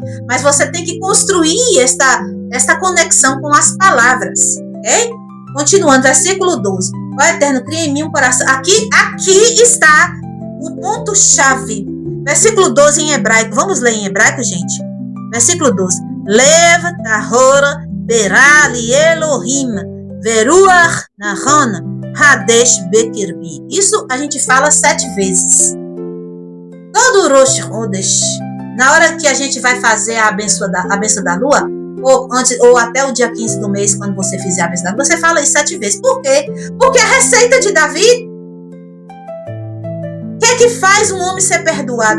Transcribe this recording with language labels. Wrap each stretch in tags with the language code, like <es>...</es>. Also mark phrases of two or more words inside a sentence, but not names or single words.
<pt>Mas você tem que construir esta conexão com as palavras. Ok? Continuando, versículo 12. Ó Eterno, cria em mim um coração. Aqui está o ponto-chave. Versículo 12 em hebraico. Vamos ler em hebraico, gente? Versículo 12.</pt> <he>לב טהור ברא לי אלהים ורוח נכון חדש בקרבי.</he> <pt>Isso a gente fala 7 vezes. Todo Rosh Chodesh, na hora que a gente vai fazer a benção da lua, ou até o dia 15 do mês, quando você fizer a benção da lua, você fala isso 7 vezes. Por quê? Porque a receita de Davi, o que é que faz um homem ser perdoado?</pt>